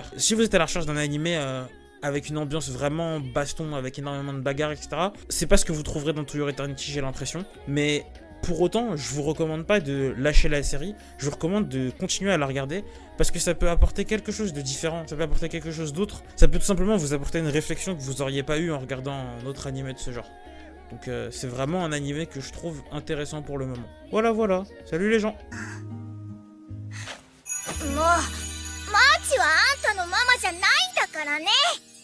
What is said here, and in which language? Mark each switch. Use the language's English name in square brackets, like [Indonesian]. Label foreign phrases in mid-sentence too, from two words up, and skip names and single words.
[French] Si vous êtes à la recherche d'un animé avec une ambiance vraiment baston, avec énormément de bagarres, etc., c'est pas ce que vous trouverez dans To Your Eternity, j'ai l'impression, mais pour autant, je vous recommande pas de lâcher la série, je vous recommande de continuer à la regarder, parce que ça peut apporter quelque chose de différent, ça peut apporter quelque chose d'autre, ça peut tout simplement vous apporter une réflexion que vous auriez pas eu en regardant un autre animé de ce genre. Donc c'est vraiment un animé que je trouve intéressant pour le moment. Voilà, salut les gens. [Japanese] もうマーチはあんたのママじゃないんだからね。